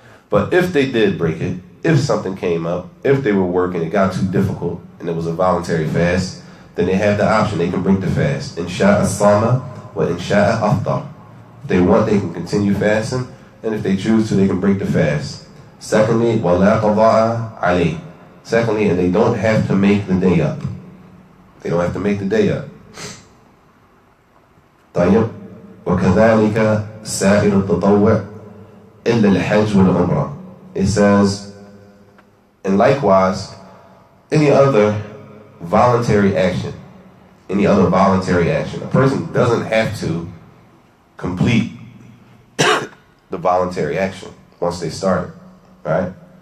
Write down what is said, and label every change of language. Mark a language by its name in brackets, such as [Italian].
[English] But if they did break it, if something came up, if they were working, it got too difficult, and it was a voluntary fast, then they have the option. They can break the fast. [Arabic] In sha'a sama wa in sha'a aftar. [English] If they want, they can continue fasting, and if they choose to, they can break the fast. Secondly, [Arabic] وَلَا قَضَاءَ عَلَيْهِ. [English] Secondly, and they don't have to make the day up. They don't have to make the day up. [Arabic] طيب, وَكَذَلِكَ سَائِرُ التَّطَوِّعِ إِلَّا الْحَجْ وَالْعُمْرَةِ. [English] It says, and likewise, any other voluntary action, a person doesn't have to complete the voluntary action once they start it. Right?